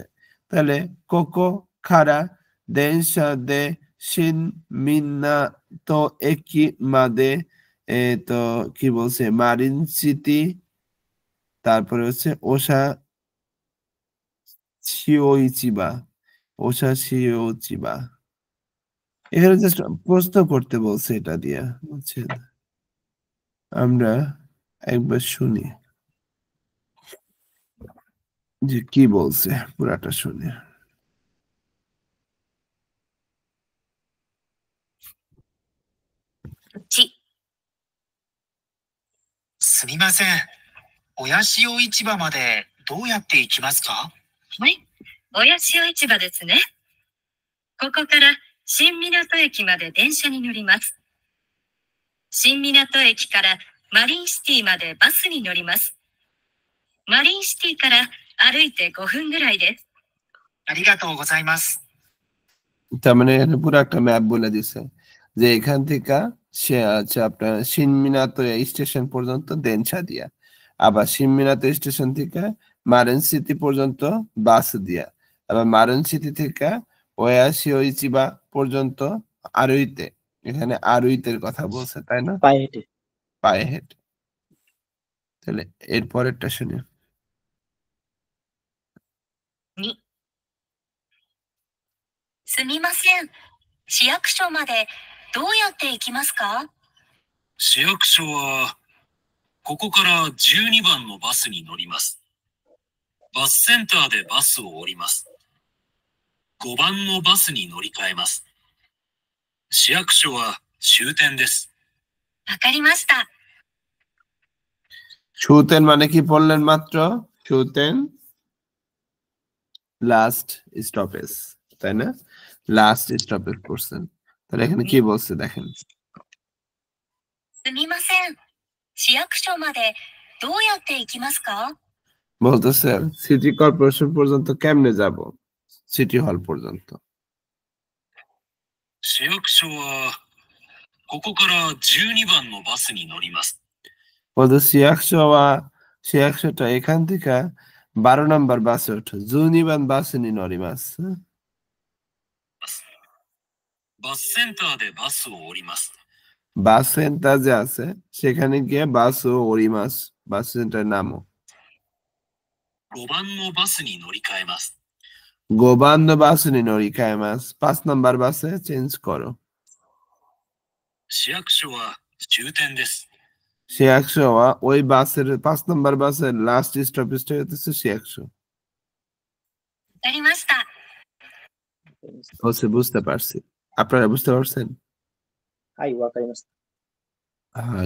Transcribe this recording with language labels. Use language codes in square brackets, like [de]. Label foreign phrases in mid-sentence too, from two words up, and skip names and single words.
[bn] তাহলে [ja] ここ から 電車 で 新港 駅 まで [bn] তো কি বলছে মারিন সিটি, তারপরে হচ্ছে ওসা শিওইচিবা, ওসা শিওচিবা। এখানে জাস্ট প্রশ্ন করতে বলছে এটা দিয়া, বুঝছেন? আমরা একবার শুনি যে কি বলছে, পুরাটা শুনি। [ja] ち、すみません。親潮市場までどうやって行きますか？はい。親潮市場ですね。ここから新港駅まで電車に乗ります。新港駅からマリンシティまでバスに乗ります。マリンシティから歩いて5分ぐらいです。ありがとうございます。 [bn] তার মানে এখানে পুরো একটা ম্যাপ বলে দিছে যে এখান থেকে সে আছে আপনার শিনমিনাতো স্টেশন পর্যন্ত দেনশা দিয়া, আবার শিনমিনাতো স্টেশন থেকে মারেন সিটি পর্যন্ত বাস দিয়া, আবার মারেন সিটি থেকে ওয়াশিওইচিবা পর্যন্ত আরুইতে। এখানে আরুইতের কথা বলছে, তাই না? পায়ে হেঁটে। পায়ে হেঁটে। তাহলে এর পরেরটা শুনি। [ja] 2、すみません。市役所までどうやって行きますか？市役所は、ここから12番のバスに乗ります。バスセンターでバスを降ります。5番のバスに乗り換えます。市役所は終点です。わかりました。 [bn] শুতেন মানে কি পড়লেন মাত্র? শুতেন লাস্ট স্টপেজ, তাই না? লাস্ট স্টপেজ পড়ছেন। তাহলে এখানে কি বলছে দেখেন। [ja] すみません。市役所までどうやって行きますか？ [bn] বলতেছে সিটি কর্পোরেশন পর্যন্ত কেমনে যাব? সিটি হল পর্যন্ত। [ja] 市役所は、ここから12番のバスに乗ります。 [bn] বলতে সিয়াকশোটা এখান থেকে 12 নম্বর বাসে ওঠো। [ja] 十二番 バス に 乗ります. バスセンターでバスを降ります。 [bn] বাস সেন্টার যে আছে সেখানে গিয়ে [ja] バス を 降ります, [bn] বাস সেন্টার নামও। [ja] 5 番のバスに乗り換えます。五番 バス に 乗り換えます, [bn] 5 নম্বর বাসে চেঞ্জ করো। [ja] 市役所は終点です。 [bn] সিয়াকশো ওই বাসের 5 নম্বর বাসের লাস্ট স্টপেজটা হচ্ছে সিয়াকশো। [ja] わかりました。 [bn] বলছে বুঝতে পারছি। আপনারা বুঝতে পারছেন? [ja] はい、わかりました。 [bn] হাই।